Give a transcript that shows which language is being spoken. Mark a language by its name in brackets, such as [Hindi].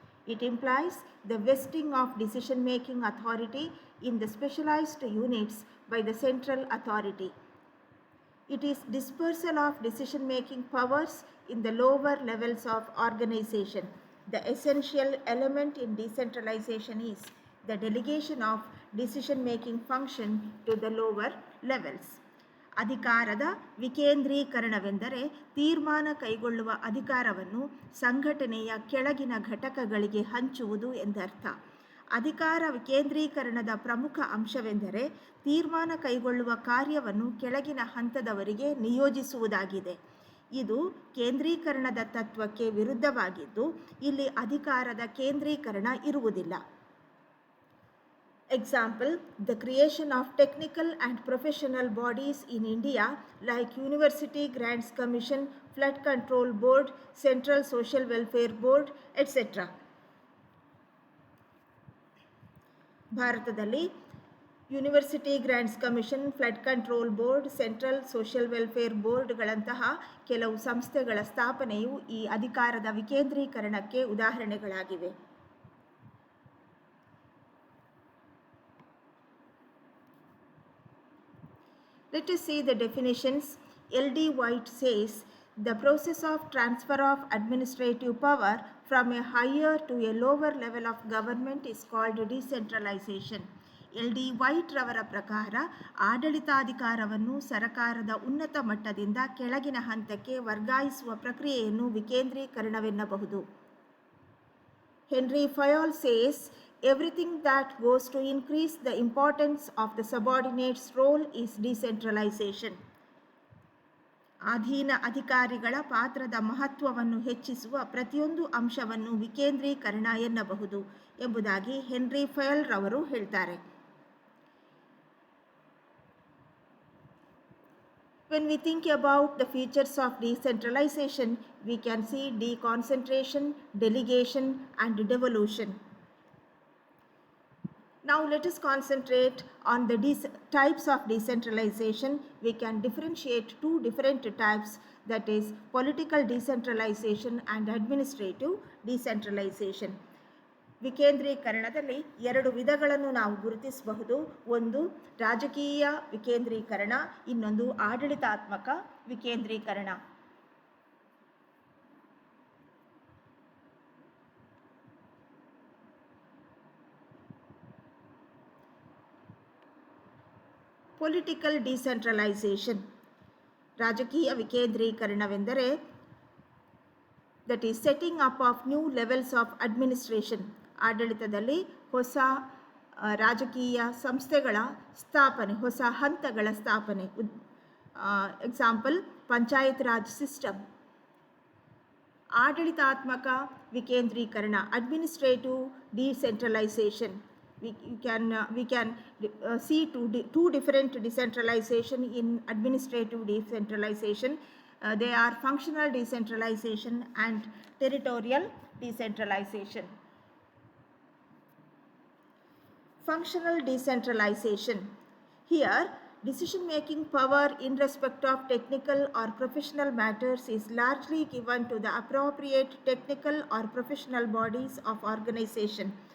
[English] It implies the vesting of decision-making authority in the specialized units by the central authority. It is dispersal of decision-making powers in the lower levels of organization. The essential element in decentralization is the delegation of decision-making function to the lower levels. [Kannada] ಅಧಿಕಾರದ ವಿಕೇಂದ್ರೀಕರಣವೆಂದರೆ ತೀರ್ಮಾನ ಕೈಗೊಳ್ಳುವ ಅಧಿಕಾರವನ್ನು ಸಂಘಟನೆಯ ಕೆಳಗಿನ ಘಟಕಗಳಿಗೆ ಹಂಚುವುದು ಎಂದರ್ಥ. ಅಧಿಕಾರ ವಿಕೇಂದ್ರೀಕರಣದ ಪ್ರಮುಖ ಅಂಶವೆಂದರೆ ತೀರ್ಮಾನ ಕೈಗೊಳ್ಳುವ ಕಾರ್ಯವನ್ನು ಕೆಳಗಿನ ಹಂತದವರಿಗೆ ನಿಯೋಜಿಸುವುದಾಗಿದೆ. ಇದು ಕೇಂದ್ರೀಕರಣದ ತತ್ವಕ್ಕೆ ವಿರುದ್ಧವಾಗಿದ್ದು, ಇಲ್ಲಿ ಅಧಿಕಾರದ ಕೇಂದ್ರೀಕರಣ ಇರುವುದಿಲ್ಲ. [English] Example, the creation of technical and professional bodies in India like University Grants Commission, Flood Control Board, Central Social Welfare Board, etc. [Kannada] ಭಾರತದಲ್ಲಿ university grants commission, flood control board, central social welfare ಬೋರ್ಡ್ಗಳಂತಹ ಕೆಲವು ಸಂಸ್ಥೆಗಳ ಸ್ಥಾಪನೆಯು ಈ ಅಧಿಕಾರದ ವಿಕೇಂದ್ರೀಕರಣಕ್ಕೆ ಉದಾಹರಣೆಗಳಾಗಿವೆ. [English] Let us see the definitions. L.D. White says, the process of transfer of administrative power from a higher to a lower level of government is called decentralization. L.D. [Kannada] White ರವರ ಪ್ರಕಾರ ಆಡಳಿತಾಧಿಕಾರವನ್ನು ಸರಕಾರದ ಉನ್ನತ ಮಟ್ಟದಿಂದ ಕೆಳಗಿನ ಹಂತಕ್ಕೆ ವರ್ಗಾಯಿಸುವ ಪ್ರಕ್ರಿಯೆಯನ್ನು ವಿಕೇಂದ್ರೀಕರಣವೆನ್ನಬಹುದು. [English] Henry Fayol says, everything that goes to increase the importance of the subordinate's role is decentralization. [Kannada] ಅಧೀನ ಅಧಿಕಾರಿಗಳ ಪಾತ್ರದ ಮಹತ್ವವನ್ನು ಹೆಚ್ಚಿಸುವ ಪ್ರತಿಯೊಂದು ಅಂಶವನ್ನು ವಿಕೇಂದ್ರೀಕರಣ ಎನ್ನಬಹುದು ಎಂಬುದಾಗಿ ಹೆನ್ರಿ ಫಯಲ್ ರವರು ಹೇಳ್ತಾರೆ. [English] When we think about the features of decentralization, we can see deconcentration, delegation and devolution. Now let us concentrate on the types of decentralization. We can differentiate two different types, that is political decentralization and administrative decentralization. [Kannada] ವಿಕೇಂದ್ರೀಕರಣದಲ್ಲಿ ಎರಡು ವಿಧಗಳನ್ನು ನಾವು ಗುರುತಿಸಬಹುದು. ಒಂದು ರಾಜಕೀಯ ವಿಕೇಂದ್ರೀಕರಣ, ಇನ್ನೊಂದು ಆಡಳಿತಾತ್ಮಕ ವಿಕೇಂದ್ರೀಕರಣ. [English] political decentralisation, [Kannada] ರಾಜಕೀಯ ವಿಕೇಂದ್ರೀಕರಣವೆಂದರೆ [English] That is setting up of new levels of administration. [Kannada] ಆಡಳಿತದಲ್ಲಿ ಹೊಸ ರಾಜಕೀಯ ಸಂಸ್ಥೆಗಳ ಸ್ಥಾಪನೆ, ಹೊಸ ಹಂತಗಳ ಸ್ಥಾಪನೆ. [English] Example, panchayat raj system. [Kannada] ಆಡಳಿತಾತ್ಮಕ ವಿಕೇಂದ್ರೀಕರಣ, [English] Administrative decentralisation. We can see two different decentralization in administrative decentralization. They are functional decentralization and territorial decentralization. Functional decentralization. Here, decision-making power in respect of technical or professional matters is largely given to the appropriate technical or professional bodies of organization.